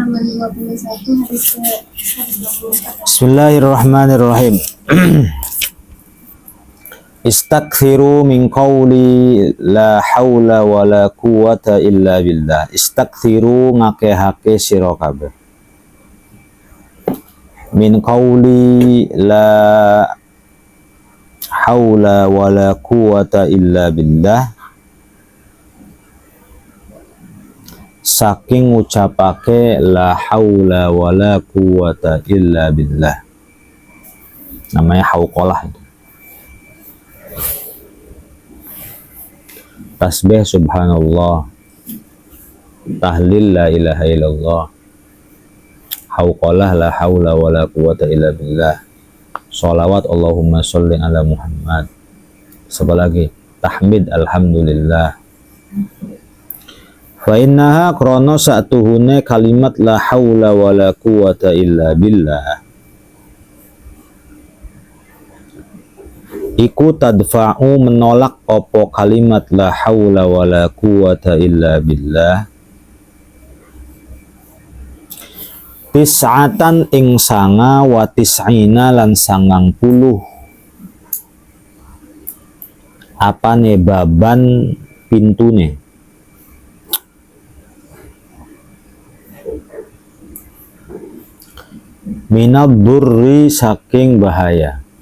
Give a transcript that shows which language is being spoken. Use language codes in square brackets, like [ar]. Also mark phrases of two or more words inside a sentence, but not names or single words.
[id] 51 hadis ke 124. [ar] بسم الله الرحمن الرحيم. استكثروا من قول لا حول ولا قوة إلا بالله. [jv] Istakthiru ngakehake sira kabeh. [ar] من قول لا حول ولا قوة إلا بالله. [jv] Saking ucapake [ar] لا حول ولا قوة إلا بالله. Namanya hauqalah. تسبيح سبحان الله، تهليل لا إله إلا الله، حوقلة لا حول ولا قوة إلا بالله, صلوات اللهم صل على محمد, [id] apa lagi, [ar] تحميد الحمد لله. فإنها [jv] krono sa'tuhune [ar] كلمة لا حول ولا قوة إلا بالله [jv] iku tadfa'u menolak opo [ar] كلمة لا حول ولا قوة إلا بالله [jv] tis'atan ing sanga [ar] وتسعين [jv] lan 90 apane baban pintune [ar] من الضر [jv] saking bahaya.